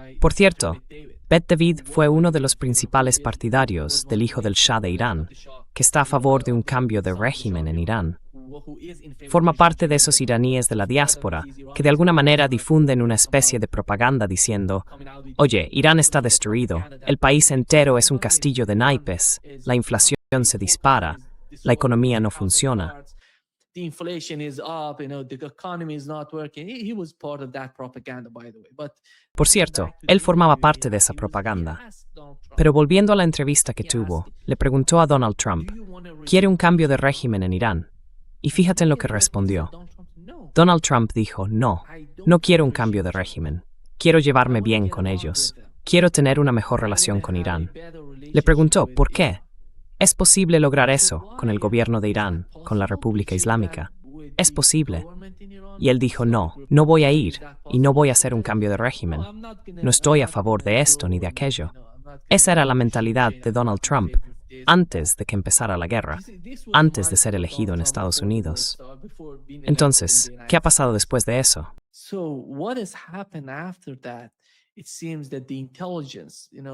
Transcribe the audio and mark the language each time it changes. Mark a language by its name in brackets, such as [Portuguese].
[Spanish] Por cierto, Bet-David fue uno de los principales partidarios del hijo del Shah de Irán, que está a favor de un cambio de régimen en Irán. Forma parte de esos iraníes de la diáspora que de alguna manera difunden una especie de propaganda diciendo, oye, Irán está destruido, el país entero es un castillo de naipes, la inflación se dispara, la economía no funciona. [English] The inflation is up, the economy is not working. He was part of that propaganda, by the way. [Spanish] Por cierto, él formaba parte de esa propaganda. Pero volviendo a la entrevista que tuvo, le preguntó a Donald Trump, ¿quiere un cambio de régimen en Irán? Y fíjate en lo que respondió. Donald Trump dijo, no quiero un cambio de régimen. Quiero llevarme bien con ellos. Quiero tener una mejor relación con Irán. Le preguntó, ¿por qué? ¿Es posible lograr eso con el gobierno de Irán, con la República Islámica? Es posible. Y él dijo, no voy a ir y no voy a hacer un cambio de régimen. No estoy a favor de esto ni de aquello. Esa era la mentalidad de Donald Trump antes de que empezara la guerra, antes de ser elegido en Estados Unidos. Entonces, ¿qué ha pasado después de eso? [English] So what has happened after that? It seems that the intelligence